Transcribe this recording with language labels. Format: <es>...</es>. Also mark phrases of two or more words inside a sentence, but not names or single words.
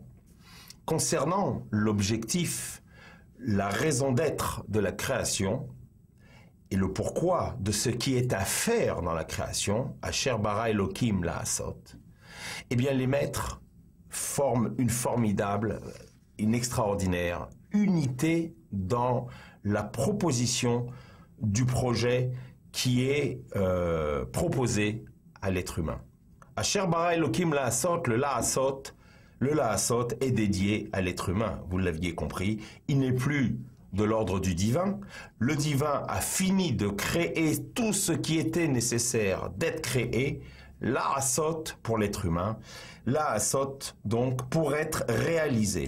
<fr>concernant l'objectif, la raison d'être de la création et le pourquoi de ce qui est à faire dans la création,</fr> <he>אשר ברא אלוהים לעשות,</he> <fr>eh bien les maîtres forment une formidable, une extraordinaire unité dans la proposition du projet qui est proposé à l'être humain.</fr> <he>אשר ברא אלוהים לעשות,</he> <fr>le la'asot est dédié à l'être humain, vous l'aviez compris, il n'est plus de l'ordre du divin. Le divin a fini de créer tout ce qui était nécessaire d'être créé, la'asot pour l'être humain, la'asot donc pour être réalisé.</fr>